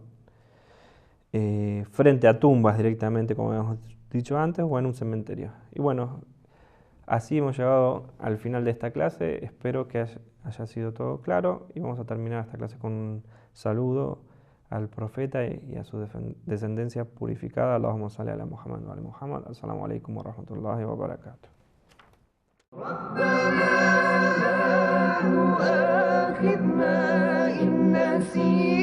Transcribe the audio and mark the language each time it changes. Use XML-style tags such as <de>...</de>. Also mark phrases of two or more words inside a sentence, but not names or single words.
<es>Frente a tumbas directamente, como hemos dicho antes, o en un cementerio. Y bueno, así hemos llegado al final de esta clase. Espero que haya sido todo claro y vamos a terminar esta clase con un saludo al profeta y a su descendencia purificada.</es> <ar>اللهم صل على محمد وعلى محمد. السلام عليكم ورحمة الله وبركاته. ربنا لا تؤاخذنا إن نسينا</ar>